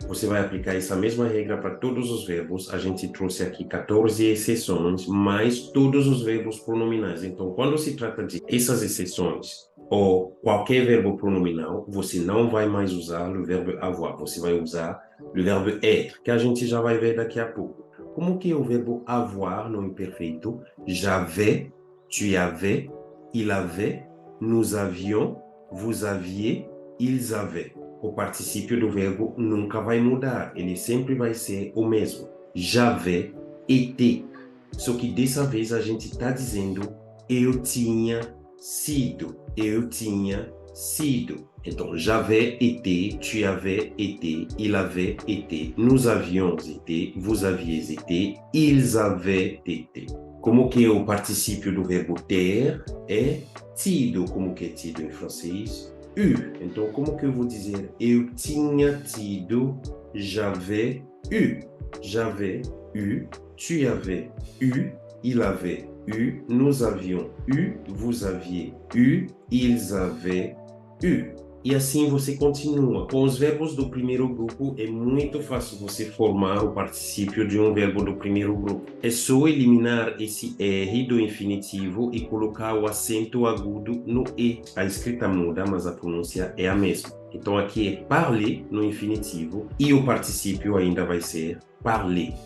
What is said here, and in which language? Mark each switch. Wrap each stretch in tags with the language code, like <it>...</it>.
<pt>Você vai aplicar essa mesma regra para todos os verbos. A gente trouxe aqui 14 exceções, mais todos os verbos pronominais. Então, quando se trata de essas exceções, ou qualquer verbo pronominal, você não vai mais usar o verbo avoir, você vai usar o verbo être, que a gente já vai ver daqui a pouco. Como que é o verbo avoir no imperfeito?</pt> <fr>J'avais, tu avais, il avait, nous avions, vous aviez, ils avaient.</fr> <pt>O particípio do verbo nunca vai mudar, ele sempre vai ser o mesmo.</pt> <fr>J'avais été.</fr> <pt>Só que dessa vez a gente está dizendo eu tinha sido, eu tinha sido. Então,</pt> <fr>j'avais été, tu avais été, il avait été, nous avions été, vous aviez été, ils avaient été.</fr> <pt>Como que é o particípio do verbo ter? É tido. Como que é tido em francês? Eu. Então, como que eu vou dizer eu tinha tido,</pt> <fr>j'avais eu. J'avais eu, tu avais eu, il avait eu, nous avions eu, vous aviez eu, ils avaient eu.</fr> <pt>E assim você continua. Com os verbos do primeiro grupo, é muito fácil você formar o particípio de um verbo do primeiro grupo. É só eliminar esse R do infinitivo e colocar o acento agudo no E. A escrita muda, mas a pronúncia é a mesma. Então aqui é parler no infinitivo e o particípio ainda vai ser parler.</pt>